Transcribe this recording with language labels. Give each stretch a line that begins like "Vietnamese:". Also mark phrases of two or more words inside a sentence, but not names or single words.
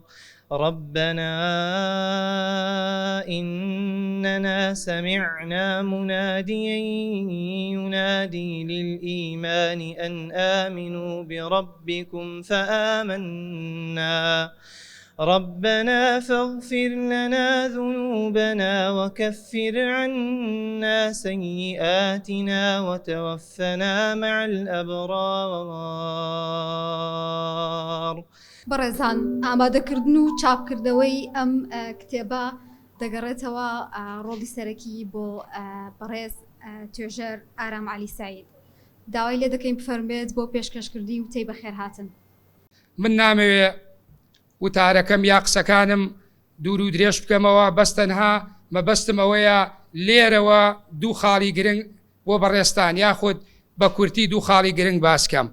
Arabic: ربنا إننا سمعنا مناديا ينادي للإيمان أن آمنوا بربكم فآمنا. ربنا فاغفر لنا ذنوبنا وكفر عنا سيئاتنا وتوفنا مع الأبرار.
Central Kurdish: بەڕێزان، ئامادەکردن و چاپکردەوەی ئەم کتێبە دەگەڕێتەوە ڕۆڵی سەرەکی بۆ بەڕێز توێژەر ئارام عەلی سەعید. داوای لێ دەکەین بفەرمێت بۆ پێشکەشکردنی وتەی بەخێر هاتن. من نامەوێ وتارەکەم یا قسەکانم دوور و درێژ بکەمەوە، بەستەنها مەبەستم ئەوەیە لێرەوە دوو خاڵی گرنگ بۆ بەڕێستان یاخود بە کورتی دوو خاڵی گرنگ باسکەم.